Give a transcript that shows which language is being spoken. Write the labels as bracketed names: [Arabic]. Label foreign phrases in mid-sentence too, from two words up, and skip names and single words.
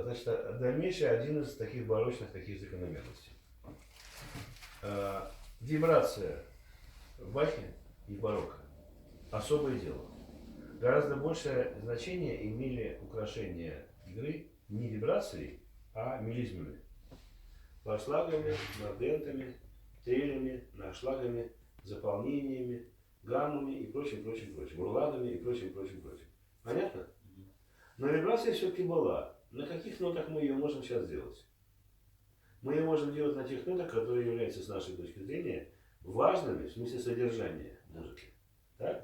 [Russian] Значит, дальнейший один из таких барочных таких закономерностей. Вибрация в Бахе и барокко особое дело. Гораздо большее значение имели украшения игры не вибрацией, а мелизмами. Форшлагами, мордентами, трелями, нашлагами, заполнениями, гаммами и прочим. Урладами и прочим. Понятно? Но вибрация все-таки была. На каких нотах мы ее можем сейчас делать? Мы ее можем делать на тех нотах, которые являются, с нашей точки зрения, важными в смысле содержания музыки. Так?